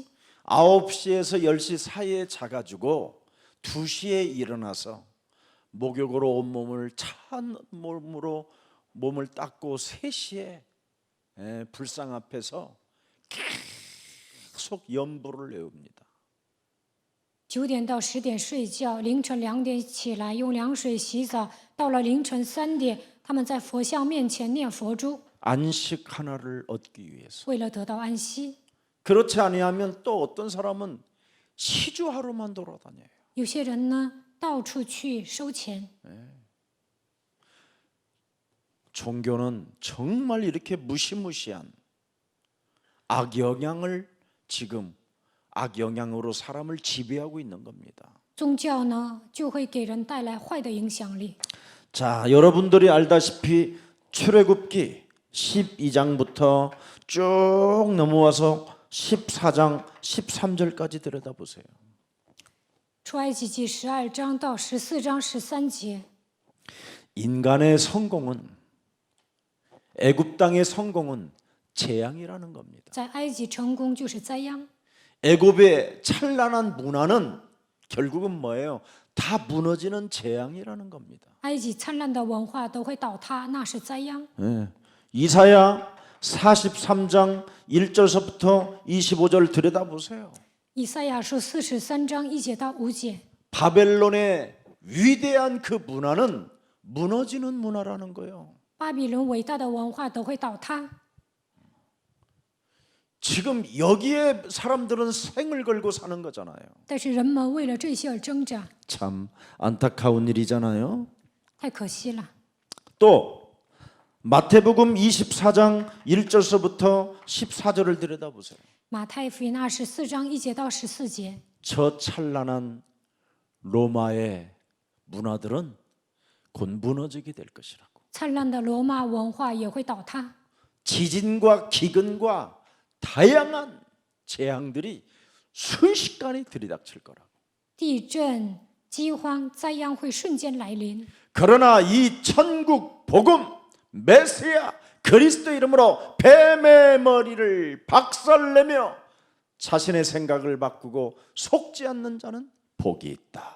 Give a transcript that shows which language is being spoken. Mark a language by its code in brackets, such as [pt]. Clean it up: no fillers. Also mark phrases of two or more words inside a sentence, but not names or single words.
[ko] 9시에서 10시 사이에 자가지고 2시에 일어나서 목욕으로 온몸을 찬 몸으로 몸을 닦고 3시에 불상 앞에서 계속 연부를 외웁니다. [zh] 9 点到10点睡觉，凌晨2点起来用凉水洗澡，到了凌晨3点，他们在佛像面前念佛珠。 [ko] 안식 하나를 얻기 위해서. [zh] 为了得到安息。 [ko] 그렇지 아니하면 또 어떤 사람은 시주하루만 돌아다녀요. [zh] 有些人呢，到处去收钱。 [ko] 종교는 정말 이렇게 무시무시한 악영향을 지금 악영향으로 사람을 지배하고 있는 겁니다. [zh] 宗教呢，就会给人带来坏的影响力。 [ko] 자, 여러분들이 알다시피 출애굽기 12장부터 쭉 넘어와서 14장 13절까지 들여다보세요. [zh] 出埃及记12章到14章13节， [ko] 인간의 성공은 애굽 땅의 성공은 재앙이라는 겁니다. [zh] 在埃及成功就是灾殃。 [ko] 애굽의 찬란한 문화는 결국은 뭐예요? 다 무너지는 재앙이라는 겁니다. [zh] 埃及灿烂的文化都会倒塌，那是灾殃。 [ko] 이사야 43장 1절서부터 25절 들여다보세요. [zh] 以赛亚书43章1节到5节， [ko] 바벨론의 위대한 그 문화는 무너지는 문화라는 거예요. [zh] 巴比伦伟大的文化都会倒塌。 [ko] 지금 여기에 사람들은 생을 걸고 사는 거잖아요. [zh] 但是人们为了这些而挣扎， [ko] 참 안타까운 일이잖아요. [zh] 太可惜了。 [ko] 또 마태복음 24장 1절서부터 14절을 들여다보세요. [zh] 马太福音24章1节到14节， [ko] 저 찬란한 로마의 문화들은 곧 무너지게 될 것이라고. [zh] 灿烂的罗马文化也会倒塌。 [ko] 지진과 기근과 다양한 재앙들이 순식간에 들이닥칠 거라고. [zh] 地震、饥荒、灾殃会瞬间来临。 [ko] 그러나 이 천국 복음 메시아 그리스도 이름으로 뱀의 머리를 박살내며 자신의 생각을 바꾸고 속지 않는 자는 복이 있다.